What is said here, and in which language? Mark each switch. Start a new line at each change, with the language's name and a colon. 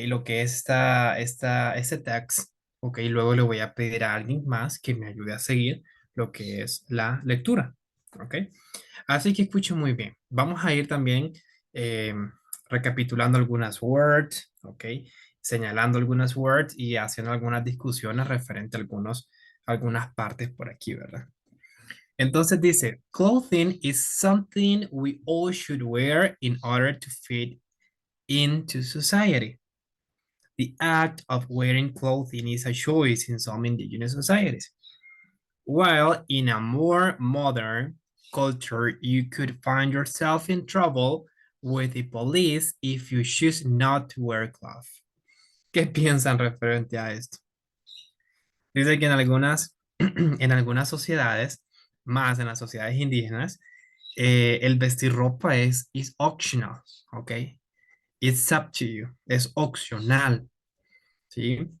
Spanish: Lo que es este text. ¿Ok? Luego le voy a pedir a alguien más que me ayude a seguir lo que es la lectura. ¿Ok? Así que escuchen muy bien. Vamos a ir también eh, recapitulando algunas words, ¿ok? Señalando algunas words y haciendo algunas discusiones referente a algunas partes por aquí, ¿verdad? Entonces dice,
English: clothing is something we all should wear in order to fit into society. The act of wearing clothing is a choice in some indigenous societies. While in a more modern culture, you could find yourself in trouble with the police if you choose not to wear cloth.
Spanish: ¿Qué piensan referente a esto? Dice que en algunas sociedades, más en las sociedades indígenas, el vestir ropa es optional, ¿ok?
English: It's up to you,
Spanish: es opcional. ¿Sí?